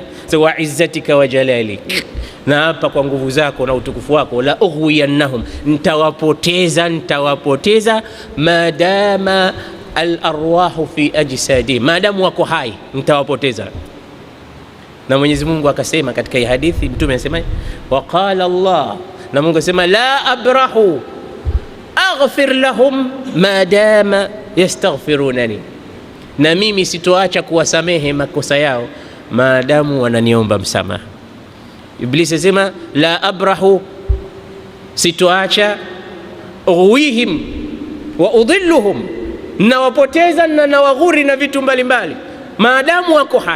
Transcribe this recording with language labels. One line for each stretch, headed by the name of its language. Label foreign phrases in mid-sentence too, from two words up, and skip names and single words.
Swahili: So
Arabic: wa izzatika wa jalalik,
Swahili: naapa kwa nguvu zako na utukufu wako,
Arabic: la ughwiyannahum,
Swahili: nitawapoteza
Arabic: madama al arwahu fi ajsadi,
Swahili: maadamu wako hai nitawapoteza. Na Mwenyezi Mungu akasema katika hadithi, mtume anasema
Arabic: waqala Allah,
Swahili: na Mungu asema
Arabic: la abrahu aghfir lahum ma dama yastaghfirunani,
Swahili: na mimi sitoacha kuwasamehe makosa yao maadamu wananiomba msamaha. Iblisi asema
Arabic: la abrahu,
Swahili: sitoacha,
Arabic: ughwihim wa udhilluhum,
Swahili: na wapoteza na nawaghuri na vitu mbalimbali maadamu wako hai.